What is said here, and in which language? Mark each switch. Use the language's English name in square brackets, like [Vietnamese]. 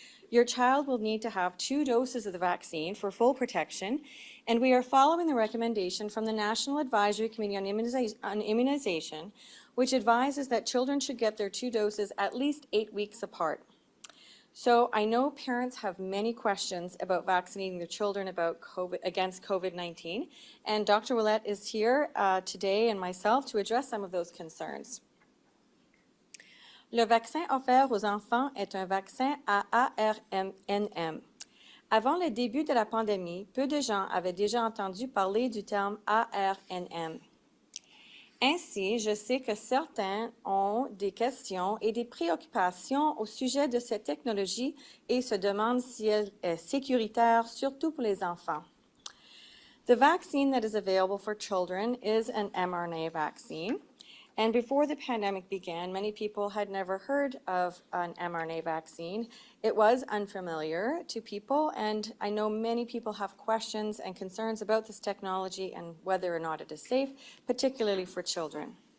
[English] Your child will need to have 2 doses of the vaccine for full protection, and we are following the recommendation from the National Advisory Committee on Immunization, which advises that children should get their 2 doses at least 8 weeks apart. So I know parents have many questions about vaccinating their children against COVID-19, and Dr. Ouellette is here today and myself to address some of those concerns. [French] Le vaccin offert aux enfants est un vaccin à ARNM. Avant le début de la pandémie, peu de gens avaient déjà entendu parler du terme ARNM. Ainsi, je sais que certains ont des questions et des préoccupations au sujet de cette technologie et se demandent si elle est sécuritaire, surtout pour les enfants. [English] The vaccine that is available for children is an mRNA vaccine. And before the pandemic began, many people had never heard of an mRNA vaccine. It was unfamiliar to people, and I know many people have questions and concerns about this technology and whether or not it is safe, particularly for children.